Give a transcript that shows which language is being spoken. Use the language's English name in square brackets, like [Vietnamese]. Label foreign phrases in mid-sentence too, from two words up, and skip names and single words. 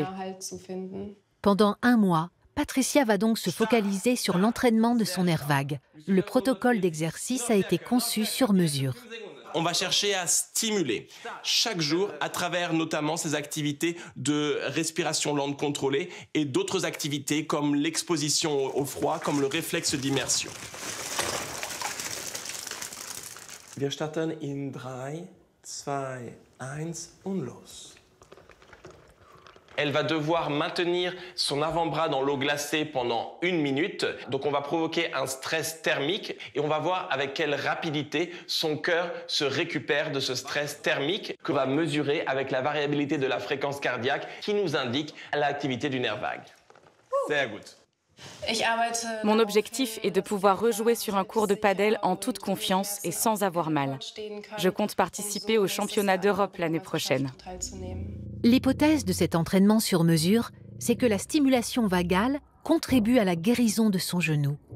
[French] Pendant 1 mois, Patricia va donc se focaliser sur l'entraînement de son nerf vague. Le protocole d'exercice a été conçu sur mesure. On va chercher à stimuler chaque jour à travers notamment ces activités de respiration lente contrôlée et d'autres activités comme l'exposition au froid, comme le réflexe d'immersion. [German] Wir starten in 3, 2, 1 und los. [French] Elle va devoir maintenir son avant-bras dans l'eau glacée pendant 1 minute. Donc on va provoquer un stress thermique et on va voir avec quelle rapidité son cœur se récupère de ce stress thermique qu'on va mesurer avec la variabilité de la fréquence cardiaque qui nous indique l'activité du nerf vague. [German] Sehr gut. [French] Mon objectif est de pouvoir rejouer sur un court de padel en toute confiance et sans avoir mal. Je compte participer au championnat d'Europe l'année prochaine. L'hypothèse de cet entraînement sur mesure, c'est que la stimulation vagale contribue à la guérison de son genou.